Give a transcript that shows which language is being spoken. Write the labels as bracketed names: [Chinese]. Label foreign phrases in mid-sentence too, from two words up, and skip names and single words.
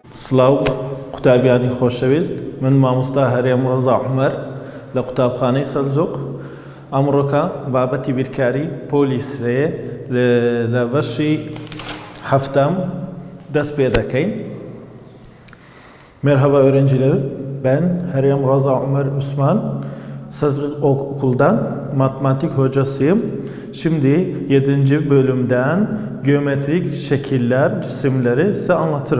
[Central Kurdish] سلااو قوتابیانی خۆشەویست من مامۆستا هەرێم ڕەزا عومەر لە قوتابخانەی سەلجوق ئەمڕۆکە بابەتی بیرکاری پۆلیسێ لە بەشی هەفتەم دەست پێ دەکەین. [Turkish] Merhaba öğrencilerim, ben Herem Raza Ömer Osman, Sazlık Okul'dan matematik hocasıyım. Şimdi 7. bölümden geometrik şekiller, cisimleri size anlatırım.